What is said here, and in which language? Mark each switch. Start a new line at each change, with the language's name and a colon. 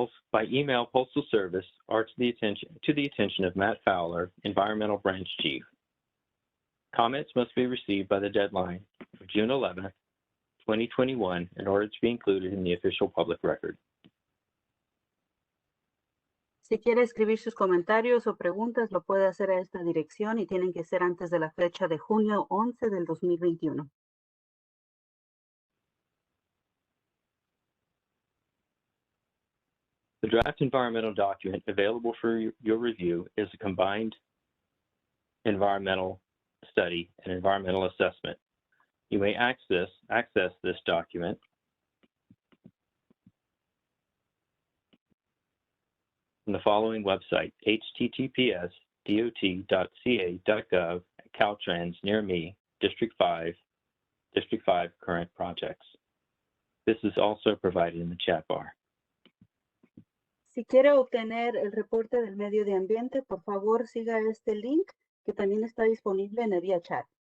English: By email postal service or to the attention of Matt Fowler, Environmental Branch Chief. Comments must be received by the deadline of June 11th, 2021 in order to be included in the official public record.
Spanish: Si quiere escribir sus comentarios o preguntas, lo puede hacer a esta dirección y tienen que ser antes de la fecha de junio 11 del 2021.
English: The draft environmental document available for your review is a combined environmental study and environmental assessment. You may access this document from the following website, https://dot.ca.gov/Caltrans near me, District 5 current projects. This is also provided in the chat bar.
Spanish: Si quiere obtener el reporte del medio de ambiente, por favor siga este link que también está disponible en el vía chat.